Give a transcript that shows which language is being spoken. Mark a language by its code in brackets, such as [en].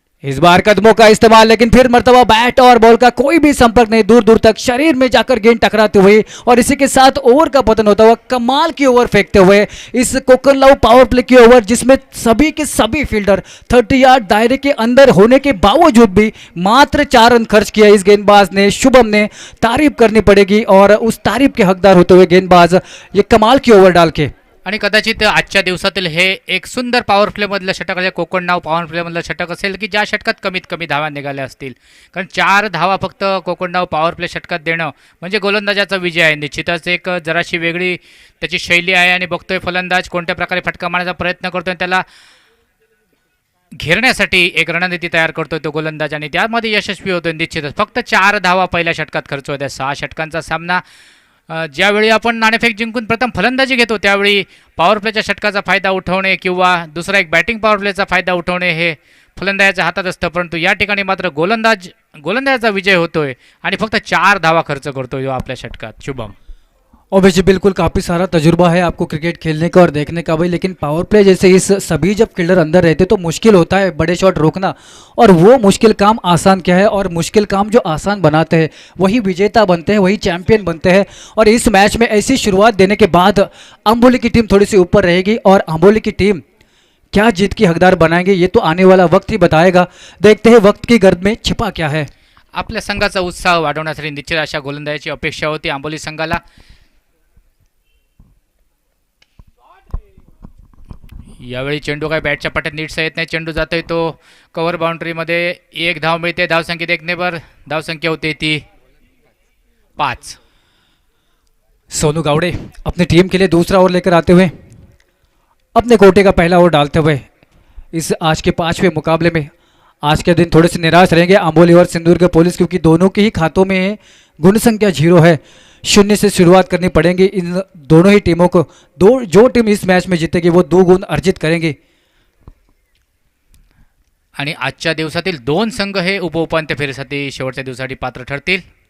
[hi] इस बार कदमों का इस्तेमाल, लेकिन फिर मर्तबा बैट और बॉल का कोई भी संपर्क नहीं, दूर दूर तक शरीर में जाकर गेंद टकराते हुए और इसी के साथ ओवर का पतन होता हुआ कमाल की ओवर फेंकते हुए इस कोकनलाउ पावर प्ले की ओवर, जिसमें सभी के सभी फील्डर 30 यार्ड दायरे के अंदर होने के बावजूद भी मात्र 4 रन खर्च किया इस गेंदबाज ने, शुभम ने। तारीफ करनी पड़ेगी और उस तारीफ के हकदार होते हुए गेंदबाज ये कमाल की ओवर डाल के। [mr] आणि कदाचित आजच्या दिवसातील हे एक सुंदर पॉवर प्लेमधलं षटक असेल, कोकणनाव पॉवर प्लेमधलं षटक असेल की ज्या षटकात कमीत कमी धावा निघाल्या असतील. कारण 4 धावा फक्त कोकणनाव पॉवर प्ले षटकात देणं म्हणजे गोलंदाजाचा विजय आहे. निश्चितच एक जराशी वेगळी त्याची शैली आहे आणि बघतोय फलंदाज कोणत्या प्रकारे फटका मारण्याचा प्रयत्न करतोय, त्याला घेरण्यासाठी एक रणनीती तयार करतोय तो गोलंदाज आणि त्यामध्ये यशस्वी होतोय. निश्चितच फक्त 4 धावा पहिल्या षटकात खर्च होत्या. 6 षटकांचा सामना. ज्यावेळी आपण नाणेफेक जिंकून प्रथम फलंदाजी घेतो त्यावेळी पॉवर प्लेच्या षटकाचा फायदा उठवणे किंवा दुसरा एक बॅटिंग पॉवर प्लेचा फायदा उठवणे हे फलंदाजाच्या हातात असतं, परंतु या ठिकाणी मात्र गोलंदाजाचा विजय होतोय आणि फक्त 4 धावा खर्च करतोय जो आपल्या षटकात शुभम. [hi] ओबीसी बिल्कुल काफ़ी सारा तजुर्बा है आपको क्रिकेट खेलने का और देखने का भाई, लेकिन पावर प्ले जैसे इस सभी जब फील्डर अंदर रहते तो मुश्किल होता है बड़े शॉट रोकना, और वो मुश्किल काम आसान क्या है, और मुश्किल काम जो आसान बनाते हैं वही विजेता बनते हैं, वही चैंपियन बनते हैं। और इस मैच में ऐसी शुरुआत देने के बाद अम्बोली की टीम थोड़ी सी ऊपर रहेगी और अम्बोली की टीम क्या जीत की हकदार बनाएंगे ये तो आने वाला वक्त ही बताएगा। देखते हैं वक्त की गर्द में छिपा क्या है। [mr] आपल्या संघाचा उत्साह वाढवण्यासाठी निश्चित अशा गोलंदाजाची अपेक्षा होती आंबोली संघाला. यावेळी चेंडू काय बॅटच्या पाट्यात नीटसा येत नाही. चेंडू जातोय तो कव्हर बाउंड्रीमध्ये. 1 धाव मिळते. धावसंख्या [hi] देखने पर [mr] धावसंख्या होते ती 5. [hi] सोनू गावड़े अपनी टीम के लिए दूसरा ओवर लेकर आते हुए अपने कोटे का पहला ओवर डालते हुए इस आज के 5वें मुकाबले में आज के दिन थोड़े से निराश रहेंगे अम्बोली और सिंधुदुर्ग पुलिस, क्योंकि दोनों के ही खातों में गुण संख्या 0 है। 0 से शुरुआत करनी पड़ेगी इन दोनों ही टीमों को। जो टीम इस मैच में जीतेगी वो 2 गुण अर्जित करेंगे। [mr] आणि आजच्या दिवसातील 2 संघ हे उपउपांत्य फेरीसाठी शेवटच्या दिवसासाठी पात्र ठरतील.